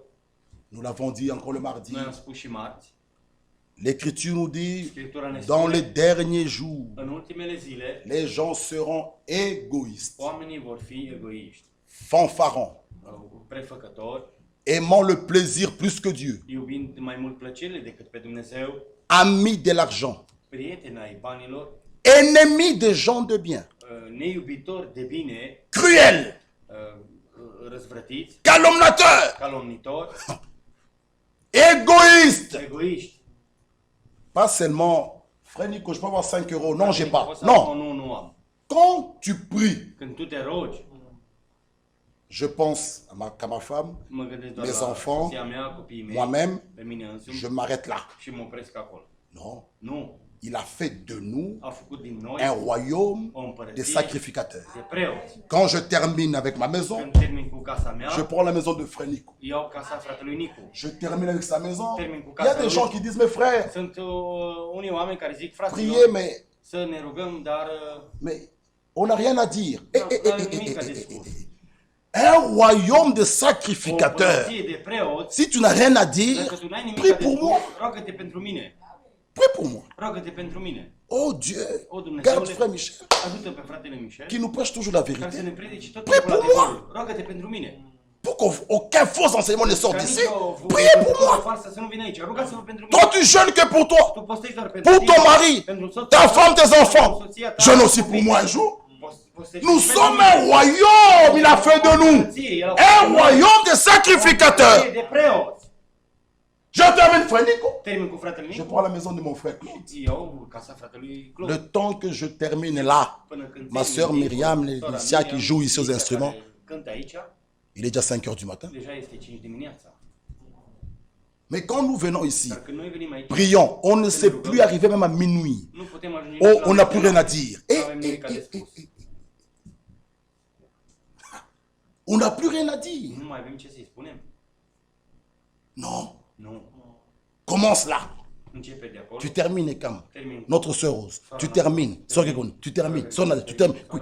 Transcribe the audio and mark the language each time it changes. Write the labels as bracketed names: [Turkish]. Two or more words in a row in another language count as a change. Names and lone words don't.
[French] nous l'avons dit encore le mardi, [Romanian] noi am spus și marți, [French] l'Écriture nous dit, [Romanian] Scriptura ne [French] dans les [Romanian] spune, [French] derniers jours, [Romanian] în ultimele zile, [French] les gens seront égoïstes, [Romanian] oamenii vor fi egoiști, [French] fanfarons, [Romanian] prefăcători, [French] aimant le plaisir plus que Dieu, [Romanian] iubind mai mult plăcerile decât pe Dumnezeu, [French] amis de l'argent, [Romanian] prieteni ai banilor, [French] ennemis des gens de bien, [Romanian] neiubitori de bine, [French] cruels, [Romanian] răzvrătiți, [French] calomniateurs, [Romanian] calomnitori, [French] égoïstes. [Romanian] egoiști. [French] Pas seulement, frère Nico, je peux avoir 5 euros. Non, j'ai pas. [Romanian] Poți să spun, [French] Non. [Romanian] nu am. [French] Quand tu pries, [Romanian] Când tu te rogi, [French] je pense qu'à ma femme, [Romanian] mă gândesc doar [French] mes [Romanian] la [French] enfants, [Romanian] soția mea, copiii mei, [French] moi-même, [Romanian] pe mine însumi [French] je m'arrête là. [Romanian] și mă opresc acolo. [French] Non. [Romanian] Nu. [French] Il a fait de nous [Romanian] A făcut din noi [French] un royaume [Romanian] o de împărăție [French] sacrificateurs. [Romanian] de preoți. [French] Quand je termine avec ma maison, [Romanian] Când termin cu casa mea, [French] je prends la maison de frère Nico. [Romanian] iau casa fratelui Nicu. [French] Je termine avec sa maison. [Romanian] Termine cu [French] Il y a [Romanian] casa [French] des [Romanian] lui. [French] gens qui disent, mes frères, [Romanian] Sunt unii oameni care zic, fraților, [French] priez, mais, [Romanian] să ne rugăm, dar [French] mais on n'a rien à dire. [Romanian] n-am nimic de spus. [French] Un royaume de [Romanian] O [French] sacrificateurs. [Romanian] împărăție de preoți, [French] Si tu n'as rien à dire, [Romanian] dacă tu n-ai nimic [French] prie [Romanian] de [French] pour [Romanian] spus, [French] moi. [Romanian] roagă-te pentru mine. [French] Prie pour moi. [Romanian] Roagă-te pentru mine. [French] Oh Dieu, [Romanian] O, Dumnezeule, [French] garde frère Michel, [Romanian] ajută pe fratele Michel, [French] qui nous prêche toujours la [Romanian] care să [French] vérité. [Romanian] ne predice tot [French] Prie [Romanian] timpul [French] pour moi. [Romanian] adevărul. Roagă-te pentru mine. [French] Pour qu'aucun faux enseignement ne sorte [Romanian] Ca [French] d'ici. [Romanian] nicio [French] Priez pour moi. [Romanian] farsă să nu vină aici. Rugați-vă pentru mine. [French] Toi, tu jeûnes que pour toi. [Romanian] Tu postești doar pentru [French] Pour [Romanian] tine, [French] ton mari, [Romanian] pentru soțul [French] ta [Romanian] tău, [French] femme, tes [Romanian] pentru [French] enfants. [Romanian] soția ta, [French] Jeûne aussi pour [Romanian] copiii [French] moi [Romanian] tăi. [French] un jour. Nous sommes un royaume, il a fait de nous. Un royaume de sacrificateurs. Je termine, frère Nico. [Romanian] Termin cu fratele [French] Je [Romanian] Nicu. [French] prends la maison de mon frère Claude. [Romanian] Eu casa fratelui Claude. [French] Le temps que je termine là, [Romanian] Până când [French] ma soeur [Romanian] termin, [French] Myriam, [Romanian] sora [French] Laetitia qui [Romanian] Miriam, [French] joue ici aux [Romanian] Laetitia [French] instruments, [Romanian] care cântă aici, [French] il est déjà 5 heures du matin. [Romanian] deja este 5 dimineața. [French] Mais quand nous venons ici, [Romanian] Dar când noi venim aici, [French] prions, on ne sait plus arriver même à minuit. [Romanian] nu putem ajunge [French] Oh, [Romanian] nici la [French] on n'a plus rien à [Romanian] noapte. [French] dire. [Romanian] Nu avem nimic de spus. [French] On n'a plus rien à dire. [Romanian] Nu mai avem ce să-i spunem. [French] Non. [Romanian] Nu. [French] Commence là. [Romanian] Începe de acolo. [French] Tu termines, Ekam. [Romanian] Termin. [French] Notre sœur Rose. Tu termines. Sœur Gekon, tu termines. Sœur Nadia, tu termines. Oui.